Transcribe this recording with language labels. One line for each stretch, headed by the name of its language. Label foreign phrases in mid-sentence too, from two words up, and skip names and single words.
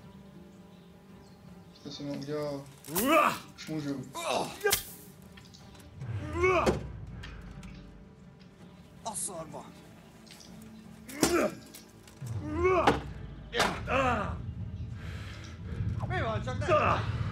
Czech: Co jsem mu udělal? Už můžu.
Hungarian: A szarba! Mi van, csak ne?